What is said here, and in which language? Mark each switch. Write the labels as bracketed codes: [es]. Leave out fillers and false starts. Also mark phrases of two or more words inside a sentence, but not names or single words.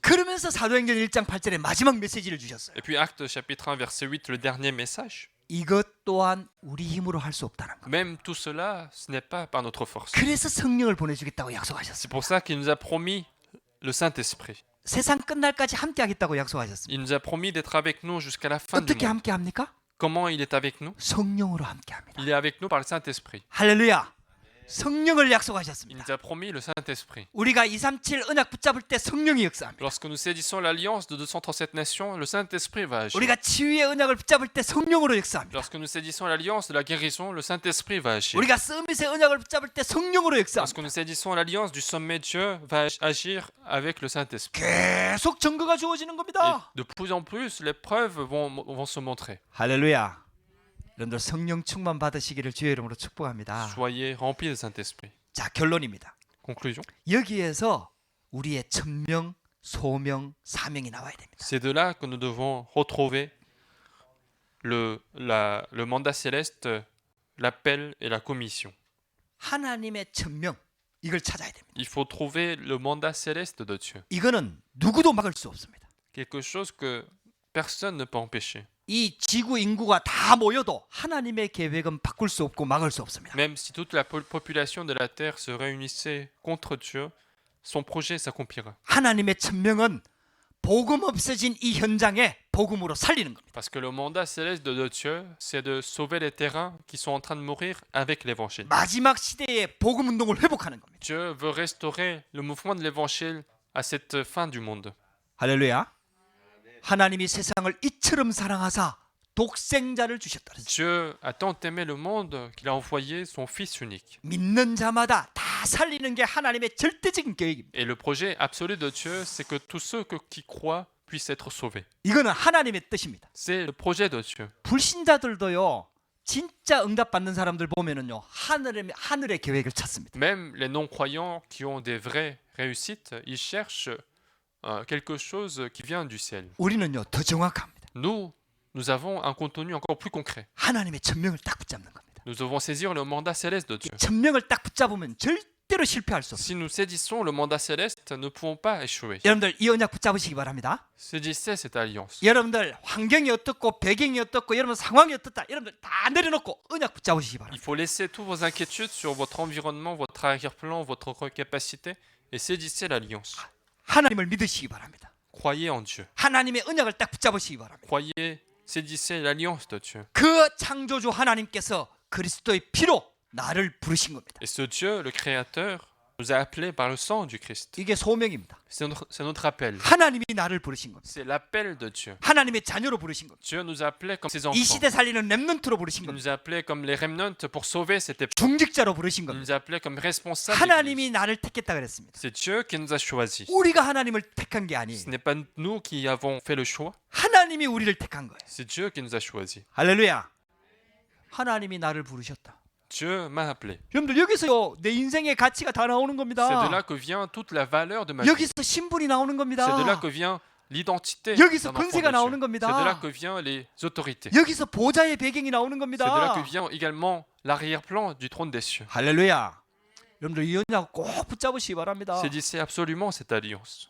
[ko] 그러면서 사도행전 1장 8절에 마지막 메시지를 주셨어요. [fr] Et puis Acte chapitre 1 verset 8, le dernier message. [ko] 이것 또한 우리 힘으로 할 수 없다는 거. [fr] Même tout cela, ce n'est pas par notre force. [ko] 그래서 성령을 보내주겠다고 약속하셨어요. [fr] C'est pour ça qu'il nous a promis le Saint-Esprit. [ko] 세상 끝날까지 함께 하겠다고 약속하셨습니다. [fr] Il nous a promis d'être avec nous jusqu'à la fin du [ko] 어떻게 [fr] monde. [ko] 함께 합니까? [fr] Comment il est avec nous? [ko] 성령으로 함께 합니다. [fr] Il est avec nous par le Saint-Esprit. [ko] 할렐루야. 성령을 [fr] Il [ko] 약속하셨습니다. [fr] nous a promis le Saint-Esprit. [ko] 우리가 237 언약 붙잡을 때 성령이 역사합니다. [fr] Lorsque nous saisissons l'alliance de 237 nations, le Saint-Esprit va agir. [ko] 우리가 치유의 언약을 붙잡을 때 성령으로 역사합니다. [fr] Lorsque nous saisissons l'alliance de la guérison, le Saint-Esprit va agir. [ko] 우리가 서밋의 언약을 붙잡을 때 성령으로 [fr] Lorsque [ko] 역사합니다. [fr] nous saisissons l'alliance du sommet, Dieu va agir avec le Saint-Esprit. [ko] 계속 증거가 주어지는 [fr] Et [ko] 겁니다. [fr] de plus en plus, les preuves vont se montrer. [ko] 할렐루야. 여러분들 성령 충만 받으시기를 주의 이름으로 축복합니다. [fr] Soyez remplis du Saint-Esprit. [ko] 자, 결론입니다. [fr] Conclusion. [ko] 여기에서 우리의 천명, 소명, 사명이 나와야 됩니다. [fr] C'est de là que nous devons retrouver le mandat céleste, l'appel et la commission. [ko] 하나님의 천명, 이걸 찾아야 됩니다. [fr] Il faut trouver le mandat céleste de Dieu. [ko] 이거는 누구도 막을 수 없습니다. [fr] quelque chose que personne ne peut empêcher. [ko] 이 지구 인구가 다 모여도 하나님의 계획은 바꿀 수 없고 막을 수 없습니다. [fr] Même si toute la population de la Terre se réunissait contre Dieu, son projet s'accomplira. [ko] 하나님의 천명은 복음 없어진 이 현장에 복음으로 살리는 겁니다. [fr] Parce que le mandat céleste de Dieu, c'est de sauver les terrains qui sont en train de mourir avec l'évangile. [ko] 마지막 시대에 복음 운동을 회복하는 겁니다. [fr] Dieu veut restaurer le mouvement de l'évangile à cette fin du monde. [ko] 할렐루야. 하나님이 세상을 이처럼 사랑하사 독생자를 주셨다. [fr] Dieu a tant aimé le monde qu'il a envoyé son Fils unique. [ko] 믿는 자마다 다 살리는 게 하나님의 절대적인 계획입니다. [fr] Et le projet absolu de Dieu, c'est que tous ceux qui croient puissent être sauvés. [ko] 이거는 하나님의 뜻입니다. [fr] C'est le projet de Dieu. [ko] 불신자들도요. 진짜 응답받는 사람들 보면은요. 하늘의 계획을 찾습니다. [fr] Même les non-croyants qui ont des vraies réussites, ils cherchent quelque chose qui vient du ciel. [ko] 우리는요. 더 정확합니다. [fr] Nous avons un contenu encore plus concret. [ko] 하나님의 천명을 딱 붙잡는 겁니다. [fr] Nous devons saisir le mandat céleste de [ko] 이 [fr] Dieu. [ko] 천명을 딱 붙잡으면 절대로 실패할 수 없어요. [fr] Si nous saisissons le mandat céleste, nous ne pouvons pas échouer. [ko] 여러분들 이 언약 붙잡으시기 바랍니다. [fr] Saisissez cette alliance. [ko] 여러분들 환경이 어떻고 배경이 어떻고 여러분 상황이 어떻다. 여러분들 다 내려놓고 언약 붙잡으시기 바랍니다. [fr] Il faut laisser toutes vos inquiétudes sur votre environnement, votre arrière-plan, votre capacité et saisissez l'alliance. [ko] 하나님을 믿으시기 바랍니다. [fr] Croyez en Dieu. [ko] 하나님의 언약을 딱 붙잡으시기 바랍니다. [fr] Croyez, saisissez l'alliance de Dieu. [ko] 그 창조주 하나님께서 그리스도의 피로 나를 부르신 겁니다. [fr] Et ce Dieu, le Créateur, nous a appelés par le sang du Christ. [ko] 이게 소명입니다. [fr] C'est notre appel. [ko] 하나님이 나를 부르신 겁니다. [fr] C'est l'appel de Dieu. [ko] 하나님의 자녀로 부르신 겁니다. [fr] Dieu nous a appelés comme ses [ko] 이 [fr] enfants. [ko] 시대 살리는 렘넌트로 부르신 [fr] Il [ko] 겁니다. [fr] nous a appelés comme les remnants pour sauver cette époque. [ko] 중직자로 부르신 [fr] Il [ko] 겁니다. [fr] nous a appelés comme responsables. [ko] 하나님이 나를 택했다 그랬습니다. [fr] C'est Dieu qui nous a choisis. [ko] 우리가 하나님을 택한 게 아니에요. [fr] Ce n'est pas nous qui avons fait le choix, [ko] 하나님이 우리를 택한 거예요. [fr] c'est Dieu qui nous a choisis. [ko] 할렐루야. 하나님이 나를 부르셨다. [fr] Dieu m'a appelé. [ko] 여러분들 여기서요 내 인생의 가치가 다 나오는 [fr] C'est de là [ko] 겁니다. [fr] que vient toute la valeur de ma vie. [ko] 여기서 신분이 나오는 겁니다. [fr] C'est de là que vient l'identité [ko] 여기서 [fr] d'un enfant [ko] 권세가 [fr] de [ko] 나오는 [fr] Dieu. [ko] 겁니다. [fr] C'est de là que vient les autorités. [ko] 여기서 보좌의 배경이 나오는 [fr] C'est de là [ko] 겁니다. [fr] que vient également l'arrière-plan du trône des cieux. [ko] 할렐루야. 여러분들 이 언약 꼭 붙잡으시기 바랍니다. [fr] Saisissez absolument cette alliance.